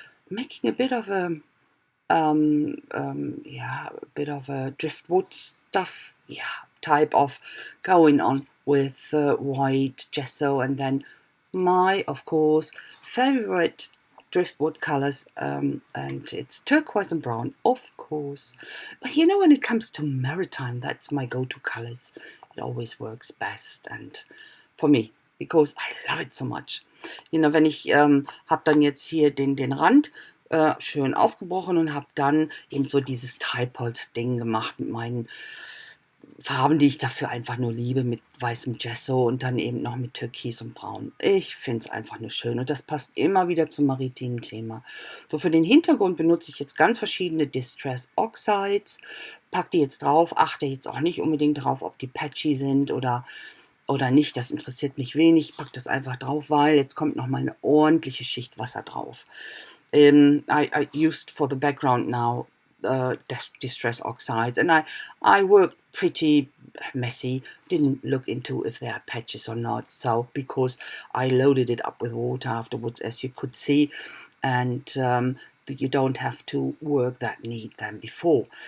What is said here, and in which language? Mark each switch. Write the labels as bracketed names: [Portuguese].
[English] making a bit of a yeah, a bit of a driftwood stuff, yeah, type of going on with white gesso, and then my, of course, favorite driftwood colors, and it's turquoise and brown, of course. But when it comes to maritime, that's my go-to colors. It always works best, and for me, because I love it so much. [German] Wenn ich habe dann jetzt hier den Rand schön aufgebrochen und habe dann eben so dieses Treibholz-Ding gemacht mit meinen Farben, die ich dafür einfach nur liebe, mit weißem Gesso und dann eben noch mit Türkis und Braun. Ich finde es einfach nur schön und das passt immer wieder zum maritimen Thema. So, für den Hintergrund benutze ich jetzt ganz verschiedene Distress Oxides, pack die jetzt drauf, achte jetzt auch nicht unbedingt drauf, ob die patchy sind oder nicht, das interessiert mich wenig, ich pack das einfach drauf, weil jetzt kommt nochmal eine ordentliche Schicht Wasser drauf. [English] I used for the background now distress oxides, and I worked pretty messy, didn't look into if there are patches or not, so because I loaded it up with water afterwards, as you could see, and you don't have to work that neat than before.